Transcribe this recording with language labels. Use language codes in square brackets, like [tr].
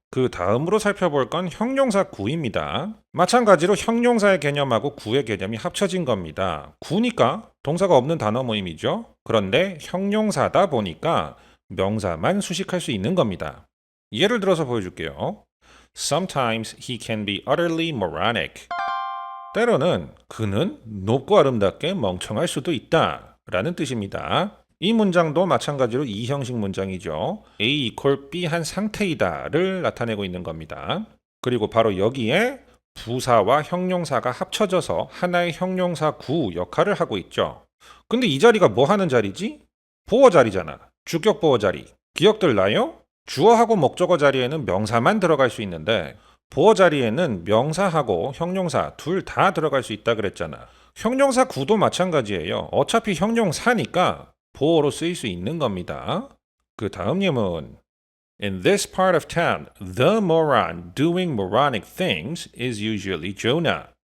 [ko] 그 다음으로 살펴볼 건 형용사구입니다. 마찬가지로 형용사의 개념하고 구의 개념이 합쳐진 겁니다. 구니까 동사가 없는 단어 모임이죠. 그런데 형용사다 보니까 명사만 수식할 수 있는 겁니다. 예를 들어서 보여줄게요. [en] Sometimes he can be utterly moronic. [ko] 때로는 그는 높고 아름답게 멍청할 수도 있다 라는 뜻입니다. 이 문장도 마찬가지로 이형식 문장이죠. A equal B 한 상태이다를 나타내고 있는 겁니다. 그리고 바로 여기에 부사와 형용사가 합쳐져서 하나의 형용사 구 역할을 하고 있죠. 근데 이 자리가 뭐 하는 자리지? 보어 자리잖아. 주격 보어 자리. 기억들 나요? 주어하고 목적어 자리에는 명사만 들어갈 수 있는데 보어 자리에는 명사하고 형용사 둘 다 들어갈 수 있다 그랬잖아. 형용사 구도 마찬가지예요. 어차피 형용사니까 보어로 쓰일 수 있는 겁니다. 그 다음 예문. [en] In this part of town, the moron doing moronic things is usually Jonah.